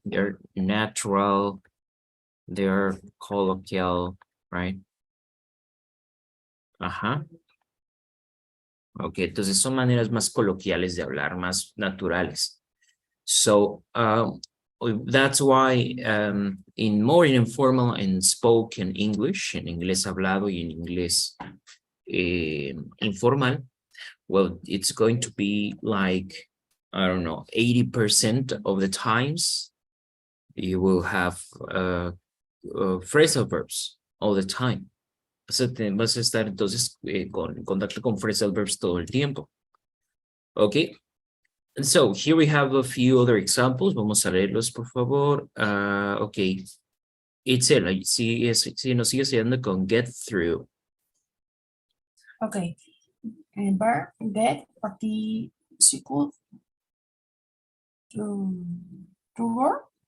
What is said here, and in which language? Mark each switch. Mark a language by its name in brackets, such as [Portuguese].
[English] They're natural, they're colloquial, right? [Spanish] Ajá. Ok, entonces son maneras más coloquiales de hablar, más naturales. [English] So that's why in more informal and spoken English, [Spanish] en inglés hablado y en inglés informal, [English] well, it's going to be like, I don't know, 80% of the times you will have phrasal verbs all the time. [Spanish] Vas a estar entonces con contacto con phrasal verbs todo el tiempo. [English] Okay. And so here we have a few other examples. [Spanish] Vamos a leerlos, por favor. Okay. Itzel, si nos sigue ayudando con get through. [English] Okay. Verb get participle to work.